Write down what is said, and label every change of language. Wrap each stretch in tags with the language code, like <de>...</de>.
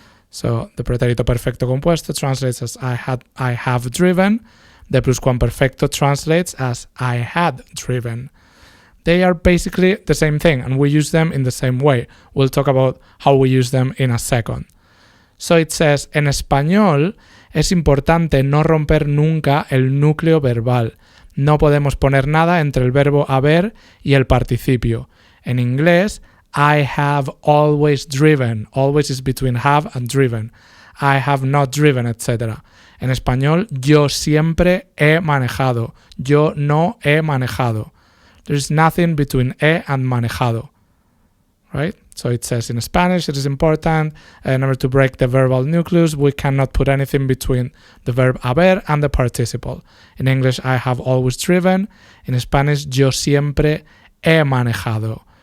<en>So the pretérito perfecto compuesto translates as I have driven. The pluscuamperfecto translates as I had driven. They are basically the same thing, and we use them in the same way. We'll talk about how we use them in a second. So it says,</en> <es>en español es importante no romper nunca el núcleo verbal. No podemos poner nada entre el verbo haber y el participio. En inglés,</es> <en>I have always driven. Always is between have and driven. I have not driven, etc.</en> <es>En español, yo siempre he manejado. Yo no he manejado.</es> <en>There's nothing between he and manejado. Right? So it says in Spanish, it is important in order to break the verbal nucleus, we cannot put anything between the verb haber and the participle. In English, I have always driven. In Spanish,</en> <es>yo siempre he manejado.</es>